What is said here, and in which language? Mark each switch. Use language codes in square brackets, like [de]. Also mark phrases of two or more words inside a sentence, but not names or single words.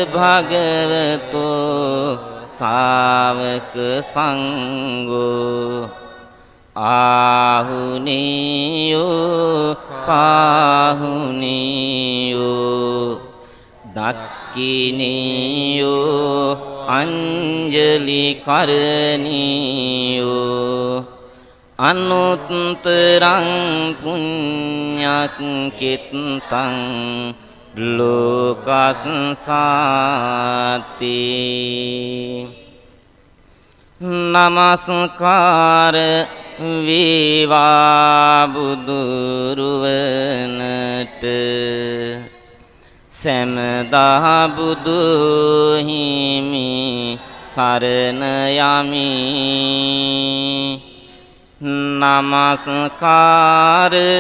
[pi] භගවතෝ ශාවක සංඝෝ ආහුනියෝ පාහුනියෝ දක්ඛිනියෝ අංජලි කරණියෝ අනුත්තරං පුඤ්ඤක්ඛිතං ලෝකස්සාති [si] නමස්කාර වේවා බුදුරුවනට සෑමදා බුදු හිමි සරණ යමි නමස්කාර